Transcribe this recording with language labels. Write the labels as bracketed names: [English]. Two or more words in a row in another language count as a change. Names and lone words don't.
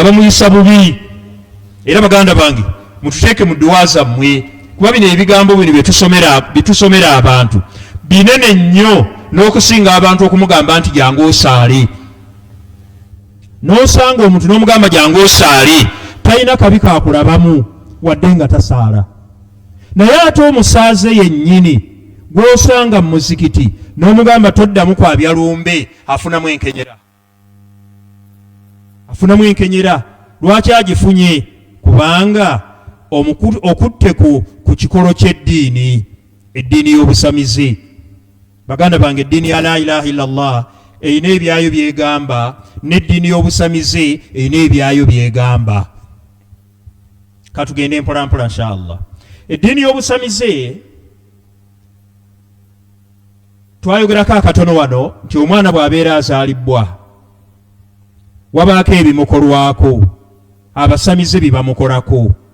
[Ganda] bamuyisa bubi era baganda bange mututeeke mu dduwa zammwe kuba bino ebigambo bino bitusomera abantu binene nnyo n'okusinga abantu okumugamba nti jangu osaale n'osanga omuntu n'omugamba jangu osaale talina kabi kakulabamu wadde nga tasaala naye ate omusaaze yennyini gw'osanga mu muzikiti n'omugamba toddamu kwabya lumbe afunamu enkenyera lwaki agifunye kubanga okutte ku kikolo ky'eddiini y'obusamize baganda bange eddiini ya [Arabic] لا إله إلا الله [Ganda] erina ebyayo byegamba n'eddiini y'obusamize erina ebyayo byegamba katugende mpolampola inshallah eddiini y'obusamize twayogerako akatono wano nti omwana bw'abeera azaalibwa wabaako ebimukolwako abasamize bibamukolako